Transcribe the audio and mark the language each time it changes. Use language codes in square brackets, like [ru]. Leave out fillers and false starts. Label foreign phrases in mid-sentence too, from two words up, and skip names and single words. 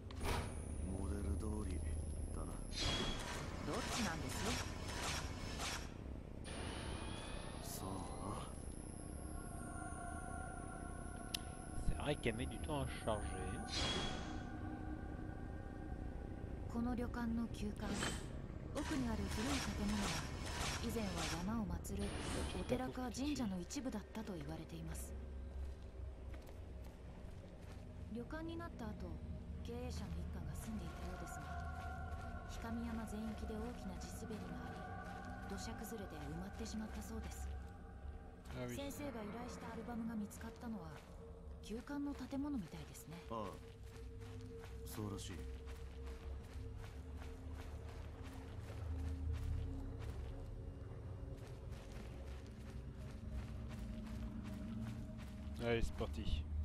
[ja] モデル通りだな。どっちなんです？さあ。 [fr] C'est vrai qu'elle met du temps à charger. [ja] この旅館の旧館、奥にある古い建物は以前は山を祀るお寺か神社の一部だったと言われています。旅館になった後、経営者の一家が住んでいたようですが、氷上山全域で大きな地滑りがあり、土砂崩れで埋まってしまったそうです。先生が依頼したアルバムが見つかったのは旧館の建物みたいですね。ああ、そうらしい。 [fr] Allez, c'est parti.